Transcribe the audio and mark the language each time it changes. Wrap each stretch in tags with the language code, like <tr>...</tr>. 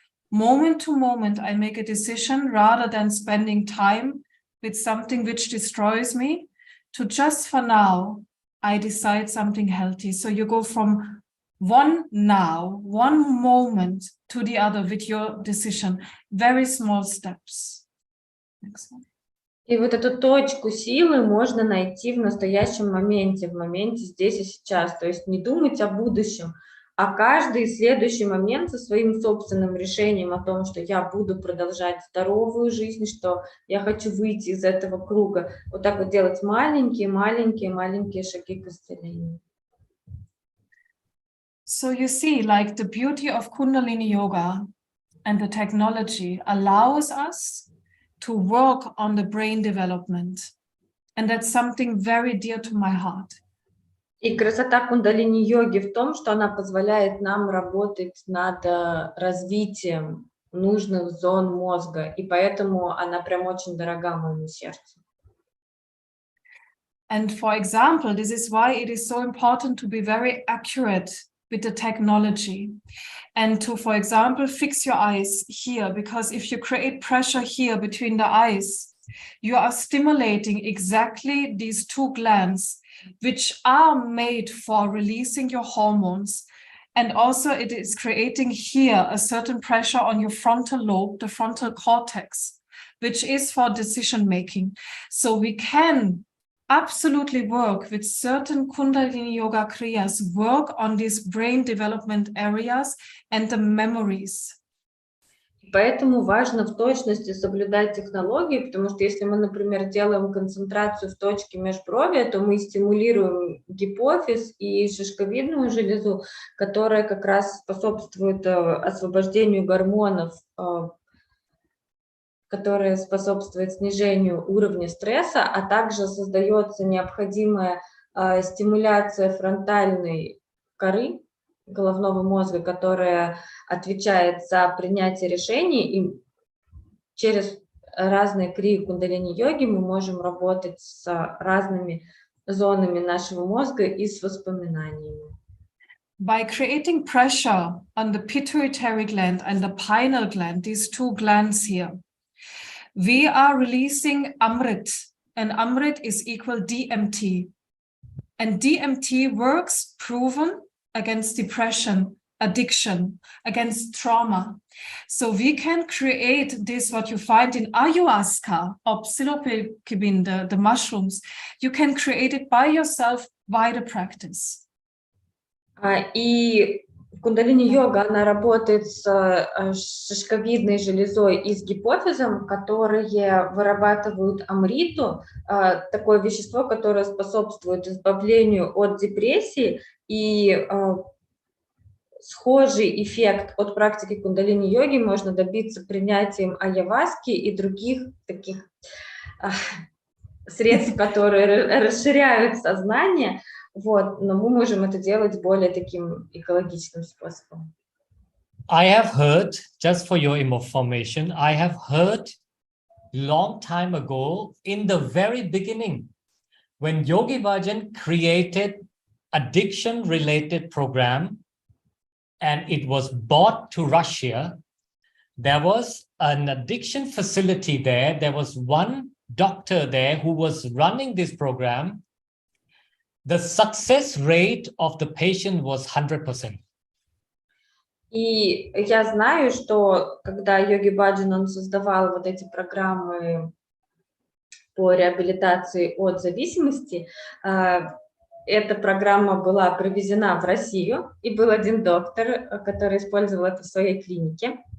<en>Moment to moment, I make a decision rather than spending time with something which destroys me, to just for now, I decide something healthy. So you go from one now, one moment to the other with your decision. Very small steps. Next one.</en> <ru>И вот эту точку силы можно найти в настоящем моменте, в моменте здесь и сейчас. То есть не думать о будущем, а каждый следующий момент со своим собственным решением о том, что я буду продолжать здоровую жизнь, что я хочу выйти из этого круга. Вот так вот делать маленькие шаги к исцелению.</ru> <en>So you see, like the beauty of Kundalini Yoga and the technology allows us to work on the brain development. And that's something very dear to my heart.</en> <ru>И красота кундалини-йоги в том, что она позволяет нам работать над развитием нужных зон мозга, и поэтому она прям очень дорога моему сердцу.</ru> <en>And for example, this is why it is so important to be very accurate with the technology and to, for example, fix your eyes here, because if you create pressure here between the eyes, you are stimulating exactly these two glands, which are made for releasing your hormones. And also it is creating here a certain pressure on your frontal lobe, the frontal cortex, which is for decision making. So we can absolutely work with certain Kundalini Yoga Kriyas, work on these brain development areas and the memories.</en> <ru>Поэтому важно в точности соблюдать технологии, потому что если мы, например, делаем концентрацию в точке межбровья, то мы стимулируем гипофиз и шишковидную железу, которая как раз способствует освобождению гормонов, которая способствует снижению уровня стресса, а также создается необходимая стимуляция фронтальной коры головного мозга, которая отвечает за принятие решений, и через разные крии кундалини-йоги мы можем работать с разными зонами нашего мозга и с воспоминаниями.</ru> <en>By creating pressure on the pituitary gland and the pineal gland, these two glands here, we are releasing Amrit, and Amrit is equal DMT. And DMT works proven against depression, addiction, against trauma. So we can create this, what you find in ayahuasca or psilocybin, the mushrooms. You can create it by yourself by the practice.</en> <ru>И кундалини-йога, она работает с шишковидной железой и с гипофизом, которые вырабатывают амриту, такое вещество, которое способствует избавлению от депрессии и схожий эффект от практики кундалини-йоги можно добиться принятием айяваски и других таких средств, которые расширяют сознание, вот, но мы можем это делать более таким экологичным способом.</ru> <en>I have heard, just for your information, I have heard long time ago, in the very beginning, when Yogi Bhajan created addiction-related program, and it was brought to Russia, there was an addiction facility there. There was one doctor there who was running this program. The success rate of the patient was 100%.</en> <ru>И я знаю, что когда Йоги Баджан, он создавал вот эти программы по реабилитации от зависимости, эта программа была провезена в Россию, и был один доктор, который использовал это в своей клинике.</ru>